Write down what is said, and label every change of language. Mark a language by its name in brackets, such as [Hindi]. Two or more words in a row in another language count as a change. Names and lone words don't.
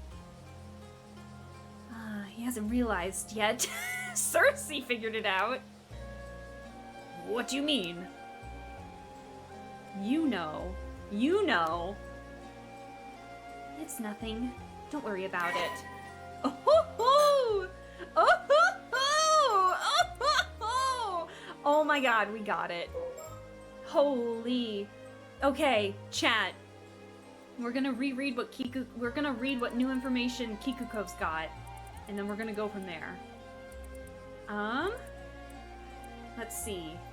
[English] He hasn't realized yet. Cersei figured it out. What do you mean? You know. It's nothing. Don't worry about it. Oh ho ho! Oh ho ho! Oh ho ho! Oh my god, we got it. Holy. Okay, chat. We're gonna reread what we're gonna read what new information Kikuko's got, and then we're gonna go from there. Let's see.